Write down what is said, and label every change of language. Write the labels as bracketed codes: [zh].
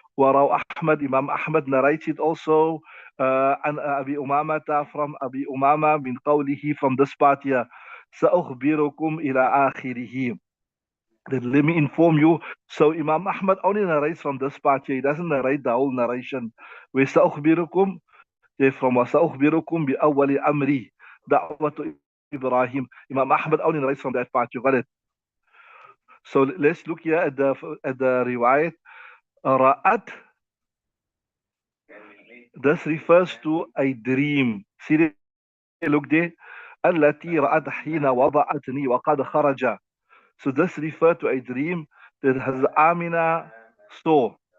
[en] وروى Ahmad, Imam Ahmad narrates it also, [ar] عن أبي أمامة, [en] from Abi Umama, [ar] من قوله, [en] from this part here, [ar] سأخبركم إلى آخره. [en] Then let me inform you. So Imam Ahmad only narrates from this part here. He doesn't narrate the whole narration. [ar] وسأخبركم, [en] from [ar] وسأخبركم بأول أمري دعوة Ibrahim. [en] Imam Ahmad only narrates from that part. You got it. So let's look here at the riwayat. Ra'at, this refers to a dream. See, look there. [ar] التي رأت حين وضعتني وقد خرج. [en] So this refers to a dream that has Amina saw.